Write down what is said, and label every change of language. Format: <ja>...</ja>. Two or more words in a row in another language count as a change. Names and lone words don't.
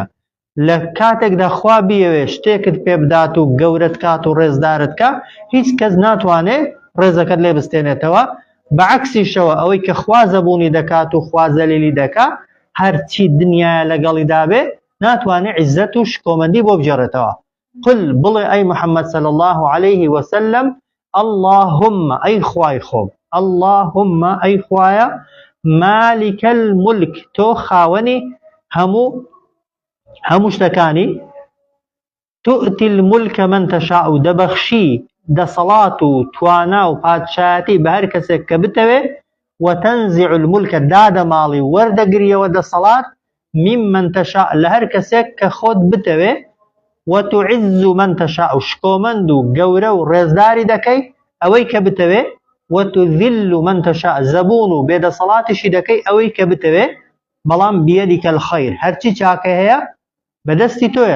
<ckb>لە کاتێکدا خوا بیەوێ شتێکت پێ بدات و گەورەت کات و ڕێزدارت کە، هیچ کەس ناتوانێت ڕێزەکەت لێ بستێنێتەوە. بەعکسیشەوە ئەوەی کە خوا زەبوونی دەکات و خوا زەلیلی دەکات، هەرچی دنیا لەگەڵی دابێ ناتوانێت عیزەت و شکۆمەندی بۆ بجێڕێتەوە. قل بڵێ ئەی محەممەد</ckb> <ar>صلی الله عليه وسلم</ar> <ckb>اللهم ئەی خوای خۆم اللهم ئەی خوایە</ckb> <ar>مالک الملک</ar> <ckb>تۆ خاوەنی هەموو شتەکانی</ckb> <ar>تؤتي الملك من تشاء</ar> <ckb>دەبەخشی دەسەڵات و توانا و پادشایەتی بە هەر کەسێک کە بتەوێ</ckb> <ar>وتنزع الملك</ar> <ckb>دادەماڵی وەردەگریەوە دەسەڵات</ckb> <ar>ممن تشاء</ar> <ckb>لە هەر کەسێک کە خۆت بتەوێ</ckb> <ar>وتعز من تشاء</ar> <ckb>و شکۆمەند و گەورە و ڕێزداری دەکەی ئەوەی کە بتەوێ</ckb> <ar>وتذل من تشاء</ar> <ckb>زەبوون و بێدەسەڵاتیشی دەکەی ئەوەی کە بتەوێ بەڵام</ckb> <ar>بیەدیکە الخەیر</ar> <ckb>هەرچی چاکە هەیە بەدەستی تۆیە.</ckb>